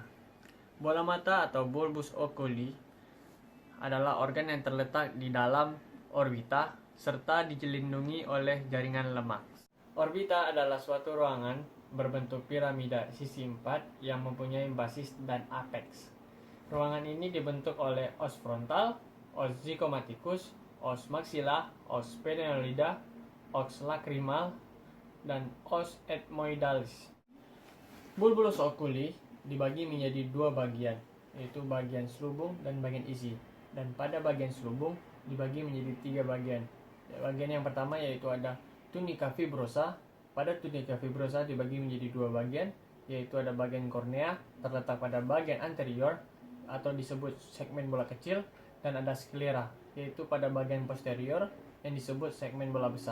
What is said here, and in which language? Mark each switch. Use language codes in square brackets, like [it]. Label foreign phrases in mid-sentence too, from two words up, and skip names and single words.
[id] Bola mata atau [la] bulbus oculi [id] adalah organ yang terletak di dalam orbita serta dilindungi oleh jaringan lemak. Orbita adalah suatu ruangan berbentuk piramida sisi 4 yang mempunyai basis dan apex. Ruangan ini dibentuk oleh [la] os frontal, os zygomaticus, os maxilla, os sphenoidea, os lacrimal, [id] dan [la] os ethmoidalis. Bulbus oculi [id] dibagi menjadi dua bagian, yaitu bagian selubung dan bagian isi. Dan pada bagian selubung dibagi menjadi tiga bagian. Bagian yang pertama yaitu ada [la] tunica fibrosa. [id] Pada [la] tunica fibrosa [id] dibagi menjadi dua bagian, yaitu ada bagian kornea terletak pada bagian anterior atau disebut segmen bola kecil, dan ada sklera yaitu pada bagian posterior yang disebut segmen bola besar.